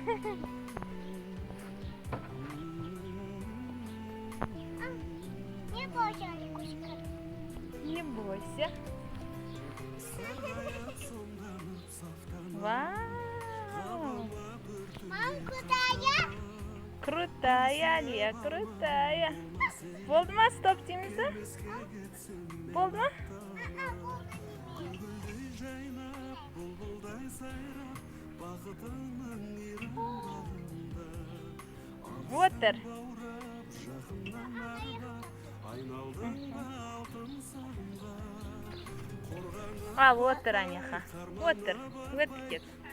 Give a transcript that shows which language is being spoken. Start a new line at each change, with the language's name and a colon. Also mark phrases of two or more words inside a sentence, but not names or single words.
Russian: Не бойся, Аликушка. Не бойся. Вау. Мам, куда я? Крутая, Алия, крутая.
Kazakh: Болды ма стоп дейміз бе? Болды ма? Отыр. Ал, отыр, Аняха. Отыр. Өтіп кет.